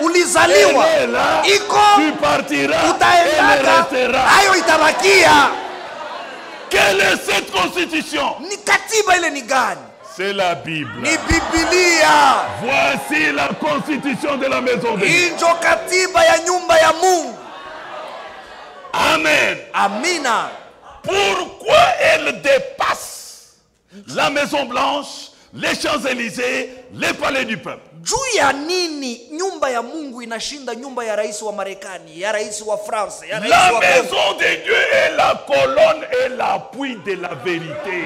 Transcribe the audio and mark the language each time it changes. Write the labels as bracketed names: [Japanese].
[Swahili] ulizaliwa, [French] elle est là, [Swahili] iko, [French] tu partiras, elle [Swahili] utaendaka, [French] restera. [Swahili] hayo itabakia. [French] Quelle est cette constitution? [Swahili] Ni katiba ile ni gani? [French] C'est la Bible. [Swahili] Ni Biblia. [French] Voici la constitution de la maison de Dieu. [Swahili] Injo katiba ya nyumba ya Mungu. [French] Amen. [Swahili] Amina. [French] Pourquoi elle dépasse la Maison Blanche, les Champs-Élysées, les palais du peuple? [Swahili] Juu ya nini nyumba ya Mungu inashinda nyumba ya rais wa Marekani, ya rais wa France, ya rais [French] La [Swahili] wa [French] maison de Dieu est la colonne et l'appui de la vérité.